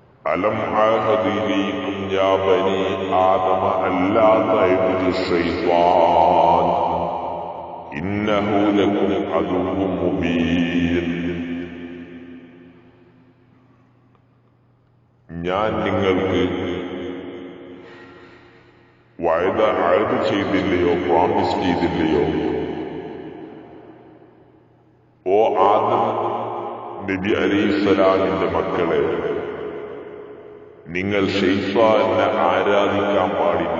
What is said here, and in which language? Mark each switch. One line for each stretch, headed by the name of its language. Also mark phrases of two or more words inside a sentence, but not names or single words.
Arabic: ألم عاهد إليكم يا بني آدم ألا تعبدوا الشيطان إنه لكم عدو مبين.
Malayalam: ഞാൻ നിങ്ങൾക്ക് വഅദ ചെയ്തില്ലയോ, പ്രോമിസ് ചെയ്തില്ലയോ? ഓ ആദം നബി അലൈഹിസ്സലാമിന്റെ മക്കളെ, നിങ്ങൾ ശൈത്താനെ ആരാധിക്കാൻ പാടില്ല.